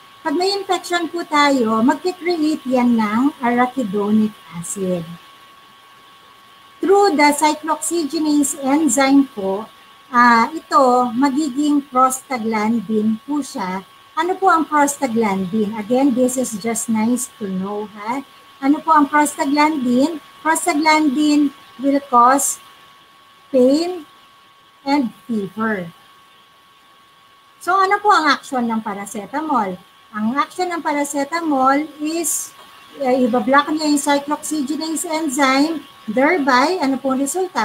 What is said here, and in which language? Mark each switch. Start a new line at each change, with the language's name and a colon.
Filipino: Pag may infection po tayo, mag-create yan ng arachidonic acid. Through the cyclooxygenase enzyme po, ito magiging prostaglandin po siya. Ano po ang prostaglandin?
English: Again, this is just nice to know.
Filipino: Ano po ang prostaglandin?
English: Prostaglandin will cause pain and fever.
Filipino: So ano po ang action ng paracetamol? Ang action ng paracetamol is ibablock niya yung cyclooxygenase enzyme, thereby, ano po ang resulta?